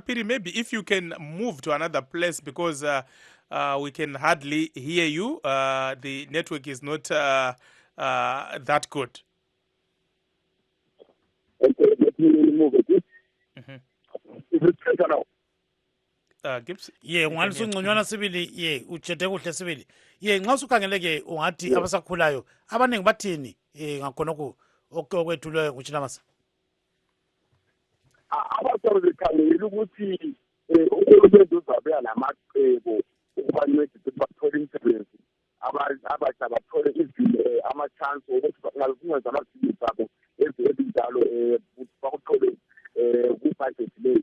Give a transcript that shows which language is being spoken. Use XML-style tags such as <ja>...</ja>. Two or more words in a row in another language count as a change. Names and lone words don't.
<en>Piri, maybe if you can move to another place because we can hardly hear you. The network is not that good. Okay, let me move a bit. Is it better now? Gibbs?</en> <nd>Ngwana sibili uchete kuhle sibili nxa usukhangeleke ungathi abasakhulayo abaningi bathini ngakhona okwethulwe nguChinamasa. Abasoro bekhangela ukuthi uhulumende uzabuya namacebo ukubancedisa ukuthi bathole imisebenzi abasha bathole ama-chance ukuthi kungenza amaphilisi abo ezinjalo bakuthole kubudget leyo.</nd>